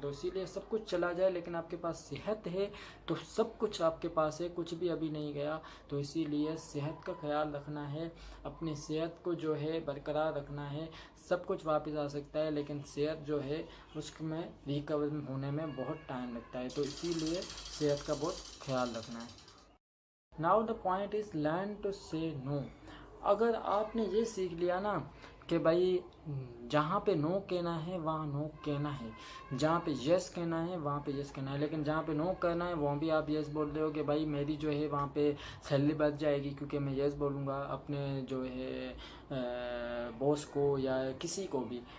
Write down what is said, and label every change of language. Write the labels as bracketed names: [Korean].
[Urdu] تو اسی لیے سب کچھ چلا جائے لیکن آپ کے پاس صحت ہے تو سب کچھ آپ کے پاس ہے، کچھ بھی ابھی نہیں گیا. تو اسی لیے صحت کا خیال رکھنا ہے، اپنی صحت کو جو ہے برقرار رکھنا ہے. سب کچھ واپس آ سکتا ہے لیکن صحت جو ہے اس میں ریکور ہونے میں بہت ٹائم لگتا ہے. تو اسی لیے صحت کا بہت خیال رکھنا ہے. [English] Now the point is learn to say no. [Urdu] اگر آپ نے یہ سیکھ لیا نا کہ بھائی جہاں پہ نو کہنا ہے وہاں نو کہنا ہے، جہاں پہ یس کہنا ہے وہاں پہ یس کہنا ہے، لیکن جہاں پہ نو کہنا ہے وہاں بھی آپ یس بول رہے ہو کہ بھائی میری جو ہے وہاں پہ سیلری بچ جائے گی کیونکہ میں یس بولوں گا اپنے جو ہے باس کو یا کسی کو بھی.